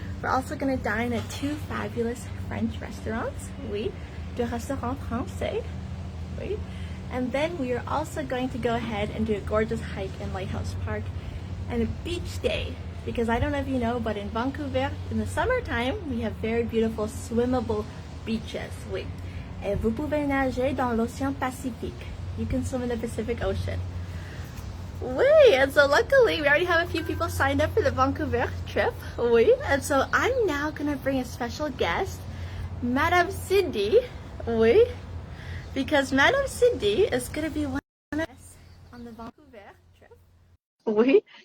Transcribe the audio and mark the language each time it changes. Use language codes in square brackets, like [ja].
[en] We're also going to dine at 2 fabulous French restaurants, oui, de restaurant français, oui. And then we are also going to go ahead and do a gorgeous hike in Lighthouse Park and a beach day. Because I don't know if you know, but in Vancouver, in the summertime, we have very beautiful swimmable beaches. [fr] Oui. Et vous pouvez nager dans l'océan Pacifique. [en] You can swim in the Pacific Ocean. Oui. And so luckily, we already have a few people signed up for the Vancouver trip. Oui. And so I'm now going to bring a special guest, Madame Cindy. Oui. Because Madame Cindy is going to be one of us on the Vancouver trip. Oui.